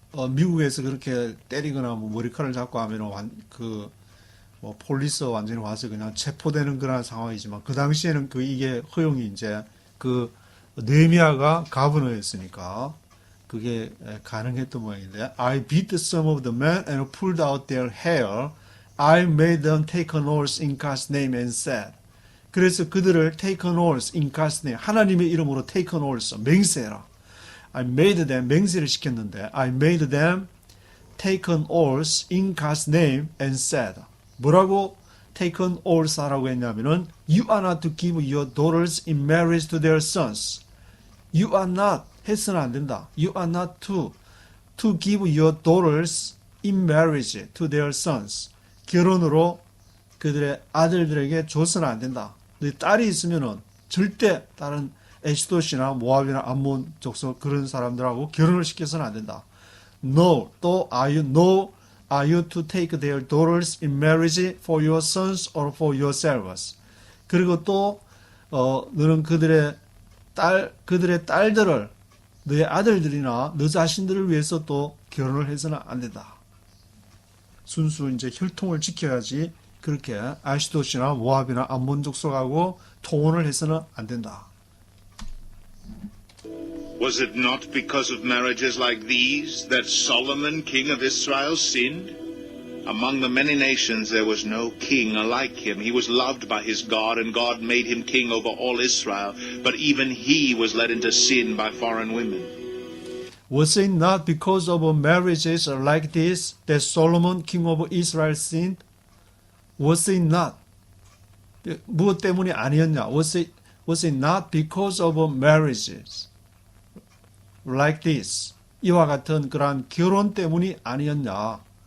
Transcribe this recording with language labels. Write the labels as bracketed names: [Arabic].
[Korean] 미국에서 그렇게 때리거나 뭐 머리칼을 잡고 하면 뭐 폴리스가 완전히 와서 그냥 체포되는 그런 상황이지만 그 당시에는 이게 허용이 이제 느헤미야가 가버너였으니까 그게 가능했던 모양인데 [English] I beat some of the men and pulled out their hair. I made them take an oath in God's name and said. [Korean] 그래서 그들을 [English] take an oath in God's name. [Korean] 하나님의 이름으로 [English] take an oath. [Korean] 맹세해라. [English] I made them [Korean] 맹세를 시켰는데 [English] I made them take an oath in God's name and said. [Korean] 뭐라고 [English] take an oath [Korean] 하라고 했냐면은 [English] You are not to give your daughters in marriage to their sons. You are not [Korean] 해서는 안 된다. [English] You are not to give your daughters in marriage to their sons. [Korean] 결혼으로 그들의 아들들에게 줘서는 안 된다. 너 딸이 있으면은 절대 다른 에시돗이나 모압이나 암몬 족속 그런 사람들하고 결혼을 시켜서는 안 된다. [English] No, 또 are you to take their daughters in marriage for your sons or for yourselves? [Korean] 그리고 또 너는 그들의 딸들을 너의 아들들이나 너 자신들을 위해서 또 결혼을 해서는 안 된다. 순수 이제 혈통을 지켜야지 그렇게 아시도시나 모압이나 암몬 족속하고 통혼을 해서는 안 된다. [English] Was it not because of marriages like these that Solomon, king of Israel, sinned? Among the many nations there was no king like him. He was loved by his God, and God made him king over all Israel. But even he was led into sin by foreign women. Was it not because of marriages like this that Solomon, king of Israel, sinned? Was it not? [Korean] 무엇 때문이 아니었냐? [English] Was it not because of marriages like this? [Korean] 이와 같은 그러한 결혼 때문이 아니었냐?